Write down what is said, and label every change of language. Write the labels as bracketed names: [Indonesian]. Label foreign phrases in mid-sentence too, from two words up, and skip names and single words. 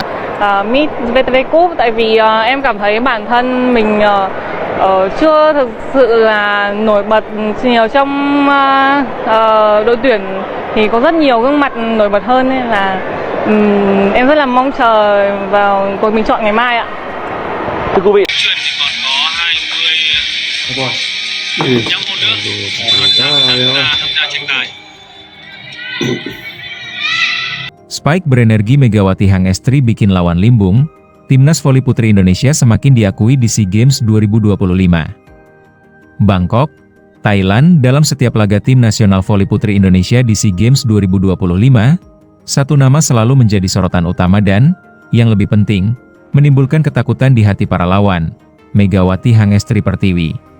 [Vietnamese] Miss VTV Cup, tại vì em cảm thấy bản thân mình chưa thực sự là nổi bật nhiều trong đội tuyển, thì có rất nhiều gương mặt nổi bật hơn, nên là em rất là mong chờ vào cuộc bình chọn ngày mai ạ. Thưa quý vị, Chuyển thì còn có 25 môn nữa tham gia tranh tài. [Indonesian] Spike berenergi Megawati Hangestri bikin lawan limbung, Timnas Voli Putri Indonesia semakin diakui di SEA Games 2025. Bangkok, Thailand. Dalam setiap laga tim nasional voli putri Indonesia di SEA Games 2025, satu nama selalu menjadi sorotan utama dan, yang lebih penting, menimbulkan ketakutan di hati para lawan, Megawati Hangestri Pertiwi.